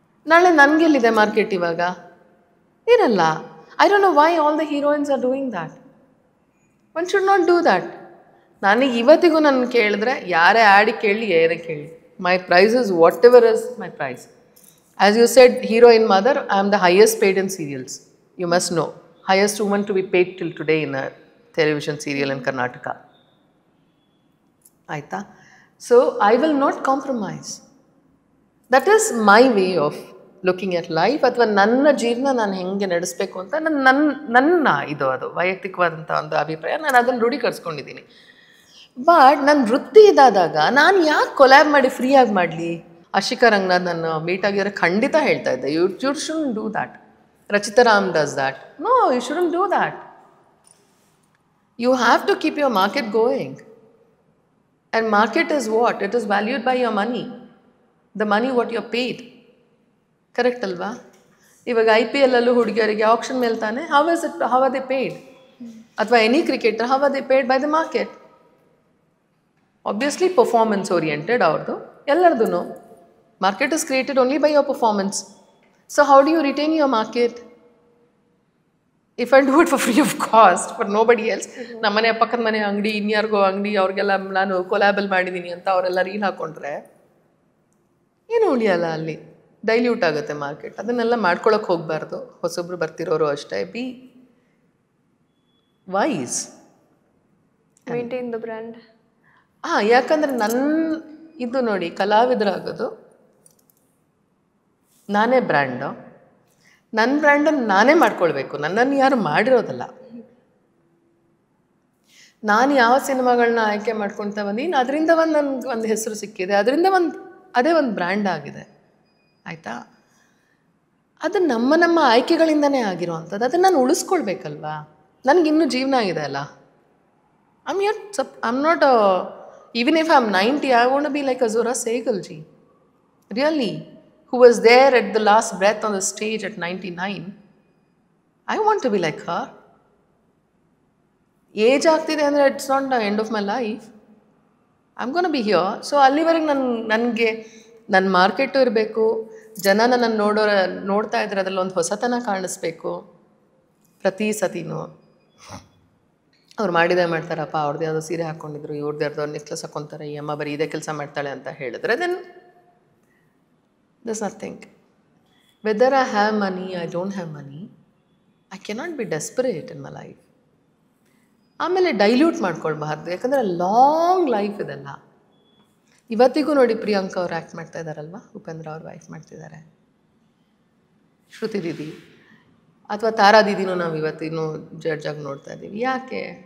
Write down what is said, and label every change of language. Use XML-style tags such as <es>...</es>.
<kn>ನಾಳೆ ನನಗೆಲ್ಲಿದೆ ಮಾರ್ಕೆಟ್ ಇವಾಗ? ಇರಲ್ಲ.</kn> <en>I don't know why all the heroines are doing that. One should not do that.</en> <kn>ನನಗೆ ಇವತ್ತಿಗೂ ನನ್ನ ಕೇಳಿದ್ರೆ, ಯಾರೇ ಆ್ಯಡಿಗೆ ಕೇಳಿ ಏನೇ ಕೇಳಿ,</kn> <en>My price is whatever is my price. As you said, heroine mother, I am the highest paid in serials. You must know, highest woman to be paid till today in a television serial in Karnataka. Aita. So I will not compromise. That is my way of looking at life.</en> <kn>ಅಥವಾ ನನ್ನ ಜೀವನ ನಾನು ಹೆಂಗೆ ನಡೆಸಬೇಕು ಅಂತ ನನ್ನ ಇದು ಅದು ವೈಯಕ್ತಿಕವಾದಂಥ ಒಂದು ಅಭಿಪ್ರಾಯ. ನಾನು ಅದನ್ನು ರೂಢೀಕರಿಸ್ಕೊಂಡಿದ್ದೀನಿ.</kn> <en>but</en> <kn>ನನ್ನ ವೃತ್ತಿ ಇದಾದಾಗ ನಾನು ಯಾಕೆ ಕೊಲ್ಯಾಬ್ ಮಾಡಿ ಫ್ರೀಯಾಗಿ ಮಾಡಲಿ? ಅಶಿಕಾ ರಂಗನಾಥ್ ನನ್ನ ಮೀಟ್ ಆಗಿರೋ ಖಂಡಿತ ಹೇಳ್ತಾ ಇದ್ದೆ,</kn> <en>You shouldn't do that. Rachita Ram does that. No, you shouldn't do that. You have to keep your market going. And market is what? It is valued by your money. The money what you're paid. Correct alva?</en> <kn>ಇವಾಗ IPL ಅಲ್ಲೂ ಹುಡುಗಿಯರಿಗೆ action ಮೇಲೆ ತಾನೆ,</kn> <en>how are they paid? ಅಥವಾ any cricketer, how are they paid? By the market. Obviously performance oriented</en> <kn>ಅವ್ರದ್ದು ಎಲ್ಲರದು.</kn> <en>Market is created only by your performance. So how do you retain your market? If I do it for free of cost for nobody else,</en> <kn>ನಮ್ಮನೆ ಪಕ್ಕದ ಮನೆ ಅಂಗಡಿ, ಇನ್ಯಾರಿಗೋ ಅಂಗಡಿ, ಅವ್ರಿಗೆಲ್ಲ ನಾನು ಕೊಲಾಬಲ್ ಮಾಡಿದ್ದೀನಿ ಅಂತ ಅವರೆಲ್ಲ ರೀಲ್ ಹಾಕೊಂಡ್ರೆ ಏನು ಉಳಿಯಲ್ಲ, ಅಲ್ಲಿ ಡೈಲ್ಯೂಟ್ ಆಗುತ್ತೆ ಮಾರ್ಕೆಟ್. ಅದನ್ನೆಲ್ಲ ಮಾಡ್ಕೊಳಕ್ಕೆ ಹೋಗಬಾರ್ದು. ಹೊಸೊಬ್ರು ಬರ್ತಿರೋರು ಅಷ್ಟೇ.</kn> <en>Be wise, maintain the brand.</en> <kn>ಯಾಕಂದರೆ ಇದು ನೋಡಿ, ಕಲಾವಿದರಾಗೋದು ನಾನೇ ಬ್ರ್ಯಾಂಡು. ನನ್ನ ಬ್ರ್ಯಾಂಡನ್ನು ನಾನೇ ಮಾಡ್ಕೊಳ್ಬೇಕು, ನನ್ನನ್ನು ಯಾರು ಮಾಡಿರೋದಲ್ಲ. ನಾನು ಯಾವ ಸಿನಿಮಾಗಳನ್ನ ಆಯ್ಕೆ ಮಾಡ್ಕೊಳ್ತಾ ಬಂದೀನಿ, ಅದರಿಂದ ನನಗೆ ಒಂದು ಹೆಸರು ಸಿಕ್ಕಿದೆ, ಅದರಿಂದ ಅದೇ ಒಂದು ಬ್ರ್ಯಾಂಡ್ ಆಗಿದೆ, ಆಯಿತಾ? ಅದು ನಮ್ಮ ಆಯ್ಕೆಗಳಿಂದನೇ ಆಗಿರೋವಂಥದ್ದು. ಅದನ್ನು ನಾನು ಉಳಿಸ್ಕೊಳ್ಬೇಕಲ್ವಾ? ನನಗಿನ್ನೂ ಜೀವನ ಇದೆ ಅಲ್ಲ.</kn> <en>I'm not even if I am 90, I want to be like Zohra Sehgal ji. Really, who was there at the last breath on the stage at 99, I want to be like her.</en> <kn>Age ಆಗ್ತಿದೆ ಅಂದರೆ</kn> <en>It's not the end of my life. I am gonna be here.</en> <kn>So ಅಲ್ಲಿವರೆಗೆ ನನಗೆ ನನ್ನ market ಇರಬೇಕು, ಜನ ನನ್ನ ನೋಡ್ತಾ ಇದ್ರೆ ಅದರಲ್ಲಿ ಒಂದು ಹೊಸತನ ಕಾಣಿಸ್ಬೇಕು. ಪ್ರತಿ ಸತಿನೂ ಅವ್ರು ಮಾಡ್ತಾರಪ್ಪ, ಅವ್ರದ್ದು ಯಾವುದೋ ಸೀರೆ ಹಾಕ್ಕೊಂಡಿದ್ರು, ಇವ್ರದ್ದು ಯಾರ್ದೋ ನೆಕ್ಲೆಸ್ ಹಾಕ್ಕೊತಾರೆ, ಈ ಅಮ್ಮ ಬರೀ ಇದೇ ಕೆಲಸ ಮಾಡ್ತಾಳೆ ಅಂತ ಹೇಳಿದ್ರೆ then</kn> <en>there's nothing. Whether I have money, I don't have money, I cannot be desperate in my life.</en> <kn>ಆಮೇಲೆ ಡೈಲ್ಯೂಟ್ ಮಾಡ್ಕೊಳ್ಬಾರ್ದು, ಯಾಕಂದರೆ ಲಾಂಗ್ ಲೈಫ್ ಇದೆಲ್ಲ. ಇವತ್ತಿಗೂ ನೋಡಿ ಪ್ರಿಯಾಂಕಾ ಅವ್ರು ಆ್ಯಕ್ಟ್ ಮಾಡ್ತಾ ಇದ್ದಾರಲ್ವ, ಉಪೇಂದ್ರ ಅವ್ರ ವೈಫ್ ಮಾಡ್ತಿದ್ದಾರೆ, ಶ್ರುತಿ ದೀದಿ ಅಥವಾ ತಾರಾ ದೀದಿನೂ ನಾವು ಇವತ್ತಿನೂ ಜಡ್ಜಾಗಿ ನೋಡ್ತಾ ಇದ್ದೀವಿ. ಯಾಕೆ?</kn>